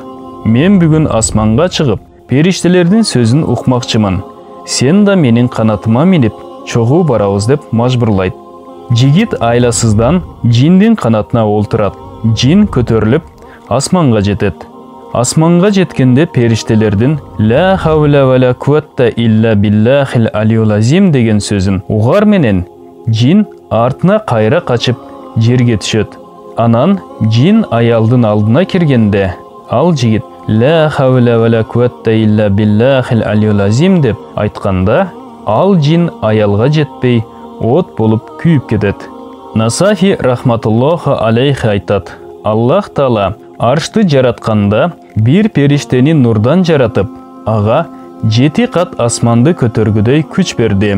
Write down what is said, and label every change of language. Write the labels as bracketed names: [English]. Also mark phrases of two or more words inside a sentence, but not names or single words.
[Kyrgyz] Мен бүгүн асманга чыгып, периштелердин сөзүн укмакчымын. Сен да менин канатыма минип, чогуу барабыз деп мажбурлайт. Жигит айласыздан жиндин канатына олтурат. Жин көтөрүлүп асманга жетет. Асманга жеткенде периштелердин [Arabic] «لا حول ولا قوة إلا بالله العلي العظيم» [Kyrgyz] деген сөзүн угар менен жин артына кайра качып жерге түшөт. Анан жин аялдын алдына киргенде ал жигит [Arabic] «لا حول ولا قوة إلا بالله العلي العظيم» [Kyrgyz] деп айтканда ал жин аялга жетпей от болуп күйүп кетет. Насафи [Arabic] رحمة الله عليه [Kyrgyz] айтат. Аллах Таала аршты жаратканда бир периштени нурдан жаратып, ага 7 кат асманды көтөргүдөй күч берди.